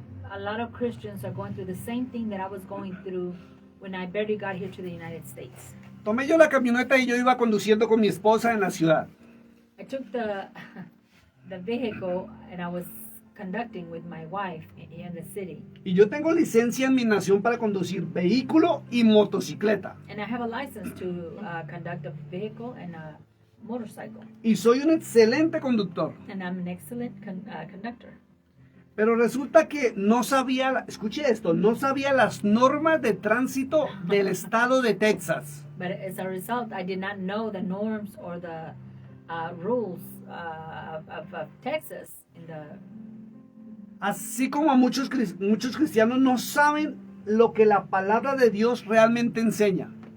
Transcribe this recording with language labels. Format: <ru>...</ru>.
<en>A lot of Christians are going through the same thing that I was going through when I barely got here to the United States.</en> <es>Tomé yo la camioneta y yo iba conduciendo con mi esposa en la ciudad.</es> <en>I took the vehicle and I was conducting with my wife in the city.</en> <es>Y yo tengo licencia en mi nación para conducir vehículo y motocicleta.</es> <en>And I have a license to conduct a vehicle and a motorcycle.</en> <es>Y soy un excelente conductor.</es> <en>And I'm an excellent conductor.</en> <es>Pero resulta que no sabía, escuche esto, no sabía las normas de tránsito del estado de Texas.</es> <en>But as a result, I did not know the norms or the rules of Texas.</en> <es>Así como a muchos cristianos no saben lo que la palabra de Dios realmente enseña.</es>